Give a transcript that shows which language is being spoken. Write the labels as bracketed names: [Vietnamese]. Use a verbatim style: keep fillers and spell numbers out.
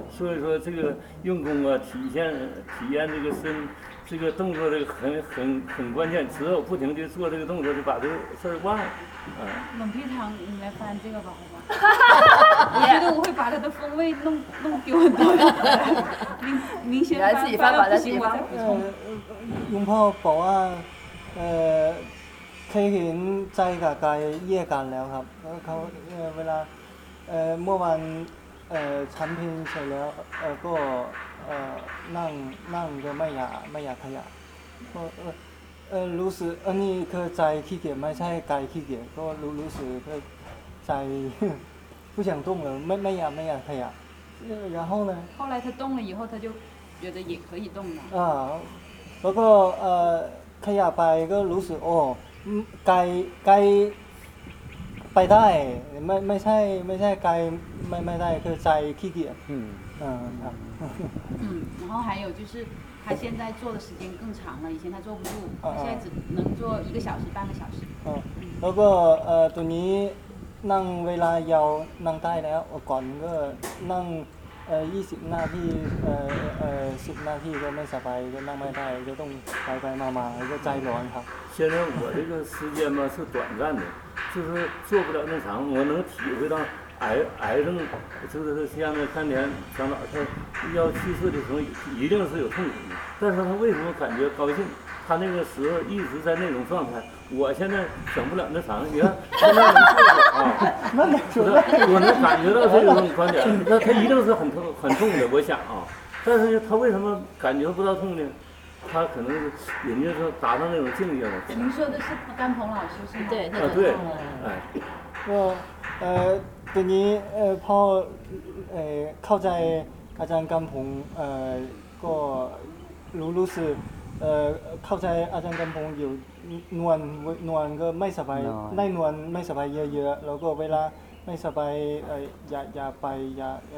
[Chinese] 所以说这个用功啊，体现体验这个身这个动作这个很很很关键，只有不停地做这个动作，就把这个事儿忘了。冷皮糖，你来翻这个吧，好吧？我觉得我会把它的风味弄弄丢很多的。明明显来自己翻版的地方。 [Thai] หลวงพ่อบอกว่าเอ่อเคยเห็นใจกับกายแยกกันแล้วครับแล้วเขาเวลาเอ่อเมื่อวันเอ่อฉันเพลงเสร็จแล้วเอ่อก็เอ่อนั่งนั่งก็ไม่อยากไม่อยากขยับก็เอ่อเออรู้สึกอันนี้คือใจขี้เกียจไม่ใช่กายขี้เกียจก็รู้รู้สึกก็ใจ [Chinese] 不想动了 [Thai] ไม่ไม่อยากไม่อยากขยับ [Chinese] 然后呢后来他动了以后他就觉得也可以动了 [Thai] อ่าแล้วก็เอ่อขยับไปก็รู้สึกโอ้กายกายไปได้ไม่ไม่ใช่ไม่ใช่กายไม่ไม่ได้คือใจขี้เกียจอืมอ่าครับ [Chinese] 嗯然后还有就是他现在做的时间更长了，以前他做不住，他现在只能做一个小时、半个小时。 [Thai] 嗯，แล้วก็เอ่อตัวนี้นั่งเวลายาวนั่งได้แล้วก่อนก็นั่งเอ่อยี่สิบนาทีเอ่อเอ่อสิบนาทีก็ไม่สบายก็นั่งไม่ได้ก็ต้องไปไปมามาก็ใจร้อนครับ [Chinese] 现在我这个时间嘛是短暂的，就是做不了那长，我能体会到。癌癌症就是像那三年长老他要去世的时候一定是有痛苦的，但是他为什么感觉高兴，他那个时候一直在那种状态，我现在整不了那啥，你看他那种痛苦啊，我能感觉到这种观点，那他一定是很痛很痛的，我想啊，但是他为什么感觉不到痛呢？他可能人家说达到那种境界了。您说的是甘鹏老师是吗？对，啊对，哎，我呃。 [Thai] ตัวนี้พอเข้าใจอาจารย์กำพงก็รู้รู้สึกเข้าใจอาจารย์กำพงอยู่นวลนวลก็ไม่สบายได้นวลไม่สบายเยอะๆแล้วก็เวลาไม่สบายอย่าอย่าไปอย่า